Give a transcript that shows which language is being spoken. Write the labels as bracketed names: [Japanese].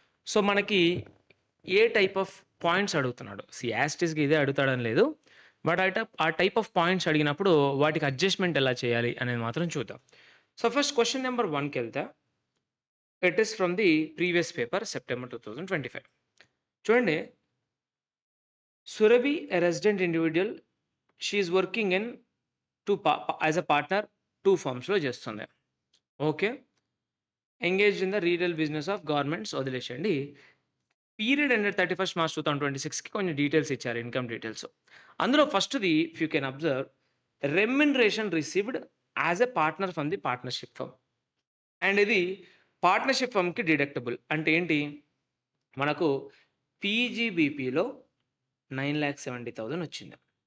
[Telugu] So మనకి ఏ type of points అడుగుతున్నాడు. As it ఈస్‌గా ఇదే అడుగుతాడని లేదు. బట్ ఆ టైప్ ఆఫ్ పాయింట్స్ అడిగినప్పుడు వాటికి అడ్జస్ట్‌మెంట్ ఎలా చేయాలి అనేది మాత్రం చూద్దాం. [English] So first question number 1కెళ్తే it is from the previous paper September 2025. చూడండి, Surabhi, a resident individual, she is working in as a partner 2 firmsలో [Telugu] చేస్తుంది. Okay. [English] engaged in the retail business of garments [Telugu] వదిలేసేయండి. Period ended 31st March 2026కి కొన్ని details ఇచ్చారు, income details. [English] అందులో ఫస్ట్‌ది if you can observe remuneration received as a partner from the partnership firm. [Telugu] And ఇది partnership ఫర్మ్‌కి deductible. అంటే ఏంటి? మనకు పీజీబీపీలో 9,70,000 వచ్చింది.